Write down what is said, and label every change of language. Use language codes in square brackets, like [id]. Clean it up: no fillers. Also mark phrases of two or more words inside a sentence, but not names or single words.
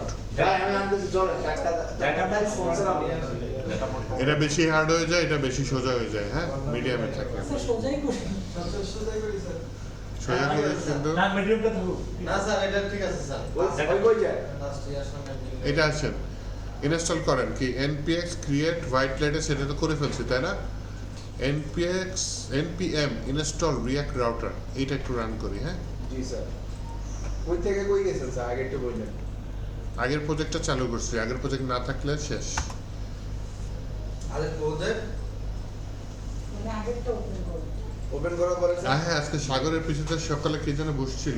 [bn] ভাই আমি আনতেছি চলে একটা স্পন্সর আমি এটা বেশি হার্ড হয়ে যায়, এটা বেশি সোজা হয়ে যায়। হ্যাঁ, মিডিয়ামে থাকে। স্যার সোজাই করি। সোজা করে কিন্তু না স্যার এটা ঠিক আছে স্যার। ওই যায় [en] last year সামনে [bn] এটা আছেন ইনস্টল করেন কি [en] npx create white light [bn] সেটা তো করে ফেলছি, তাই না? [en] npm install react router, [bn] এটা একটু রান করি। হ্যাঁ, জি স্যার। ওই থেকে কই গেছেন স্যার আগে একটু বললেন। আগের প্রজেক্টটা চালু করছি, আগের প্রজেক্ট না থাকলে শেষ। আরে প্রজেক্ট মানে আগেরটা ওপেন করব। ওপেন করার পরে হ্যাঁ, আজকে সাগরের পিছনে সকালে কে যেন বসছিল,